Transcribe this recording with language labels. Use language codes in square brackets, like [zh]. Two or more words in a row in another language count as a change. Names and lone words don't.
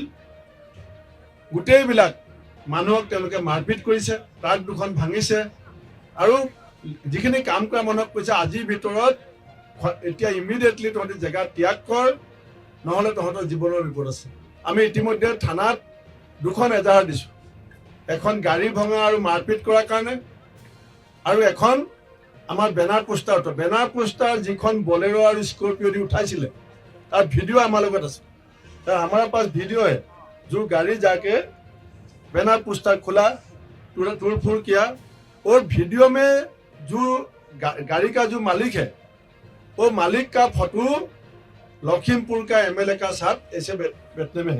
[as] গোটেইবিলাক মানুহক তেওঁলোকে মাৰপিট কৰিছে, ট্ৰাক 2খন ভাঙিছে, আৰু যিখিনি কাম কৰা মানুহক কৈছে আজিৰ ভিতৰত এতিয়া ইমিডিয়েটলি তহঁতি জেগা ত্যাগ কৰ, নহ'লে তহঁতৰ জীৱনৰ বিপদ আছে। আমি ইতিমধ্যে থানাত 2খন এজাহাৰ দিছোঁ, এখন গাড়ী ভঙা আৰু মাৰপিট কৰাৰ কাৰণে, আৰু এখন আমাৰ [en] banner poster [as] যিখন বলেৰো আৰু স্কৰ্পিঅ দি উঠাইছিলে তাৰ ভিডিঅ' আমাৰ লগত আছে। [hi] हमारे पास वीडियो है, जो गाड़ी जाके [en] banner poster [hi] खुला, तोड़ फोड़ किया, और वीडियो में जो गाड़ी का जो मालिक है वो मालिक का फोटो लखीमपुर का एमएलए का साथ ऐसे बैठने में है।